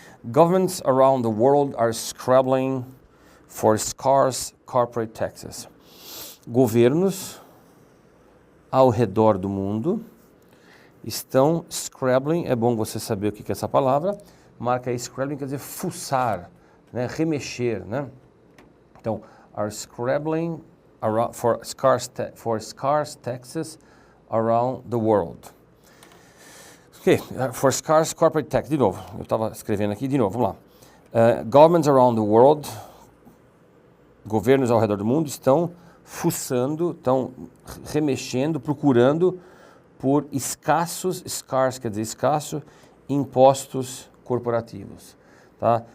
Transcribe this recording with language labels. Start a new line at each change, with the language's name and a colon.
English: Governments around the world are scrabbling for scarce corporate taxes.
Portuguese: Governos ao redor do mundo estão scrabbling, é bom você saber o que é essa palavra, marca aí, scrabbling quer dizer fuçar, né, remexer, né?
English: Então, are scrabbling for scarce taxes around the world.
Portuguese: Ok,
English: for scarce corporate tax,
Portuguese: de novo, eu estava escrevendo aqui, de novo, vamos lá.
English: Governments around the world,
Portuguese: governos ao redor do mundo estão fuçando, estão remexendo, procurando por escassos, scarce quer dizer escasso, impostos corporativos. Tá?